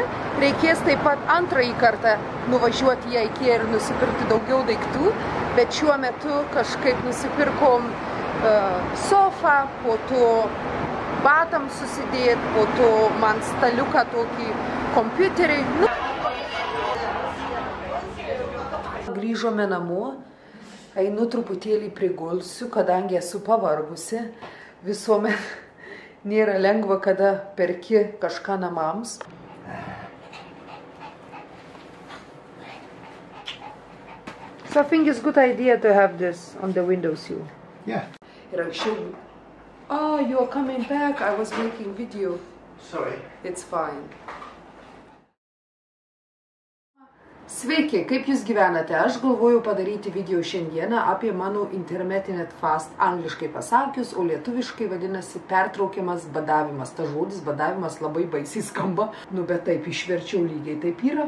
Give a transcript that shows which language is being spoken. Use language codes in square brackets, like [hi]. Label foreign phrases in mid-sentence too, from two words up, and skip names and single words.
[lt] Reikės taip pat antrąjį kartą nuvažiuoti į IKEA ir nusipirkti daugiau daiktų, bet šiuo metu kažkaip nusipirkom sofą, po to batam susidėt, po to man staliuką tokį kompiuterį. Grįžome namo, einu truputėlį prigulsiu, kadangi esu pavargusi. Visuomet nėra lengva, kada perki kažką namams. [en] So I think it's a good idea to have this on the windowsill. Yeah. Oh, you're coming back. I was making video. Sorry. It's fine. [lt] Sveiki, kaip jūs gyvenate? Aš galvoju padaryti video šiandieną apie mano [en] intermittent fast, [lt] angliškai pasakius, o lietuviškai vadinasi pertraukiamas badavimas. Ta žodis badavimas labai baisiai skamba, nu bet taip išverčiau lygiai taip yra.